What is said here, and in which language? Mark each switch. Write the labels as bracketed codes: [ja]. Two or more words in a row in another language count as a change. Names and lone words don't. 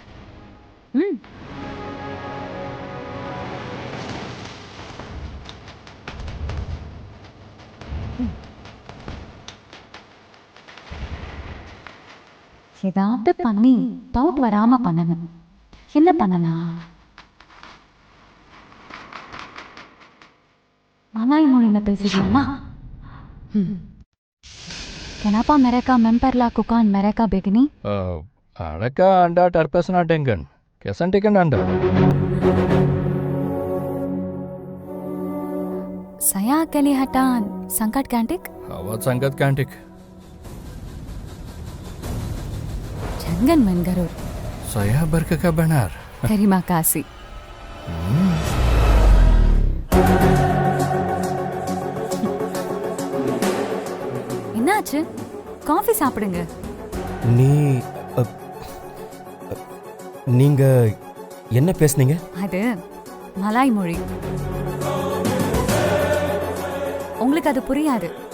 [ta] ஏதாவது பண்ணி டவுட் வராம பண்ணணும். என்ன பண்ணலாம்? மலாய் மொழியில பேசிக்கலாமா? [ms] Kenapa mereka memperlakukan mereka begini? Adakah Anda terpesona dengan kecantikan Anda? Saya kelihatan sangat cantik. Awak sangat cantik. Jangan menggaruk. Saya berkata benar. Terima kasih. [ta] என்னாச்சு? காஃபி சாப்பிடுங்க. நீங்க என்ன பேசுனீங்க? அது மலாய் மொழி. உங்களுக்கு அது புரியாது.